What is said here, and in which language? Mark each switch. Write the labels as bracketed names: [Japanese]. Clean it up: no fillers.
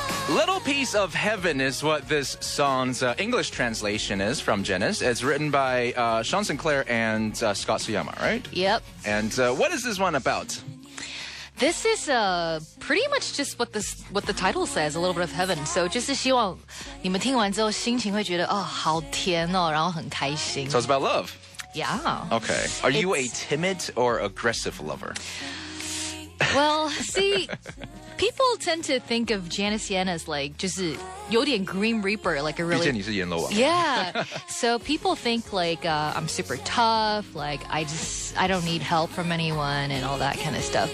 [English] Little Piece of Heaven is what this song's English translation is from Janice. It's written by Sean Sinclair and Scott Suyama, right? Yep. And what is this one about? This is pretty much just what the title says, a little bit of heaven. [Chinese] So 就是希望你们听完之后心情会觉得哦好甜哦，然后很开心。 [English] So it's about love. Yeah. Okay. Are you a timid or aggressive lover? Well, see, people tend to think of Janice Yan as like [Chinese] 就是有点 [English] Green Reaper, like a [Chinese] 毕竟 [English] really [Chinese] 你是阎罗王。 [English] yeah. So people think like I'm super tough, like I don't need help from anyone and all that kind of stuff.